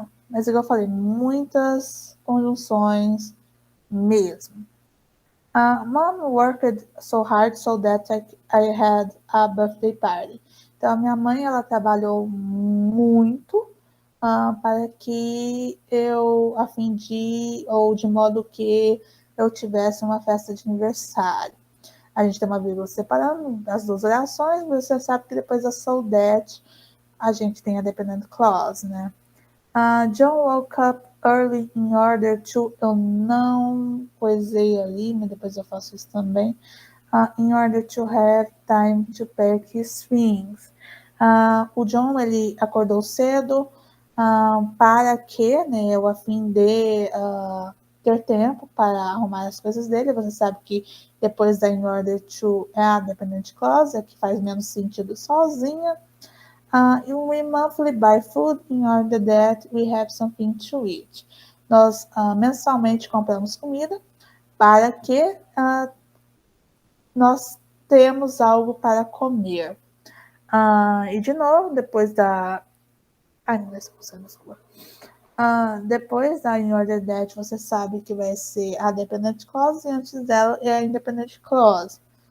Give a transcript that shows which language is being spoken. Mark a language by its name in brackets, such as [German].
[Portuguese] Mas igual eu falei, muitas conjunções mesmo. [English] Mom worked so hard so that I had a birthday party. [Portuguese] Então, a minha mãe, ela trabalhou muito para que eu, a fim de, ou de modo que eu tivesse uma festa de aniversário. A gente tem uma vírgula separando as duas orações, mas você sabe que depois da so that, a gente tem a dependent clause, né? [English] John woke up early in order to. [Portuguese] Eu não coisei ali, mas depois eu faço isso também. [English] In order to have time to pack his things. [Portuguese] O John, ele acordou cedo para que, né, eu a fim de ter tempo para arrumar as coisas dele. Você sabe que depois da in order to é a dependent clause, que faz menos sentido sozinha. [English] We monthly buy food in order that we have something to eat. [Portuguese] Nós mensalmente compramos comida para que nós temos algo para comer. E de novo, depois da. Ai, não é expulsão, desculpa. Depois da in order that, você sabe que vai ser a dependent clause e antes dela é a independent clause.